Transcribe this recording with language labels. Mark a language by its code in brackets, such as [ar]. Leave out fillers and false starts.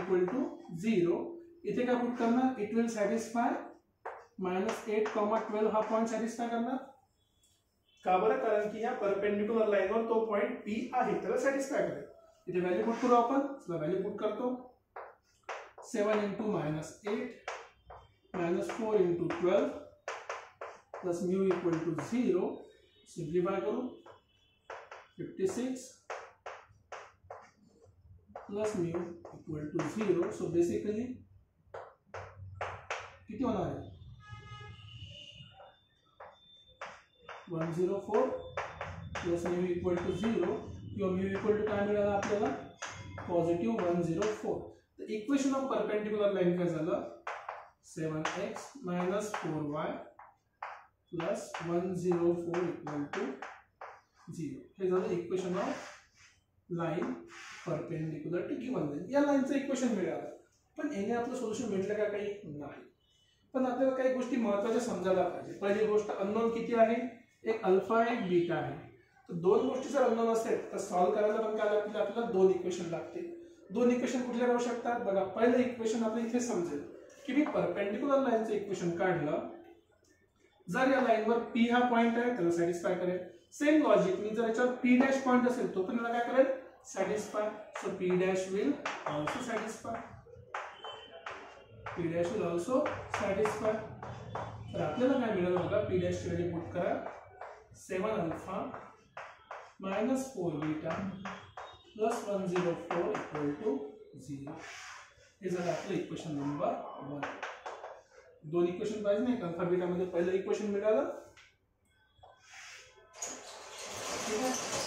[mr] Mu equal to 0, इथे काय put करणार, [en] it will satisfy [mr] -8, 12 हा पॉइंट सॅटिस्फाय करणार. का बरं, कारण की या परपेंडिक्युलर लाईनवर तो पॉइंट पी आहे, त्याला सॅटिस्फाय करेल. इथे व्हॅल्यू पुट करू आपण, चला व्हॅल्यू पुट करतो. [en] 7 into -8 -4 into 12 plus mu equal to 0, [mr] simplify करू, [en] 56 plus mu equal to 0. [mr] So basically किती होणार आहे, 104 [en] plus mu equal to 0, [mr] किंवा [en] mu equal to [mr] काय मिळाला आपल्याला, पॉझिटिव्ह 104. [en] तर equation of perpendicular line [mr] काय झालं, [en] 7x minus 4y plus 104 equal to 0. [mr] हे झालं [en] Equation of line perpendicular to given line. [mr] या लाईनचं इक्वेशन मिळालं, पण याने आपलं सोल्युशन भेटलं का, काही नाही. पण आपल्याला काही गोष्टी महत्त्वाच्या समजायला पाहिजे. पहिली गोष्ट, अननोन किती आहे, एक अल्फा एक बीटा आहे. तर दोन गोष्टी जर अननोन असेल तर सॉल्व्ह करायला पण काय लागतील, आपल्याला दोन इक्वेशन लागतील. दोन इक्वेशन कुठले राहू शकतात, बघा पहिलं इक्वेशन आपल्याला इथे समजेल की मी परपेंडिक्युलर लाईनचं इक्वेशन काढलं, जर या लाईनवर पी हा पॉइंट आहे त्याला सॅटिस्फाय करेल. सेम लॉजिक, मी जर याच्यावर पी डॅश पॉइंट असेल तो पण याला काय करेल, satisfy. [en] So P dash will also satisfy, P dash will also satisfy. [mr] तर आपल्याला काय मिळालं बघा, पी डॅश ची व्हॅल्यू पुट करा, 7 alpha minus 4 beta plus 104 equal to 0. हे झालं आपलं इक्वेशन नंबर 1. दोन इक्वेशन पाहिजे नाही का, अल्फा बीटा मध्ये पहिलं इक्वेशन मिळालं, ठीक आहे.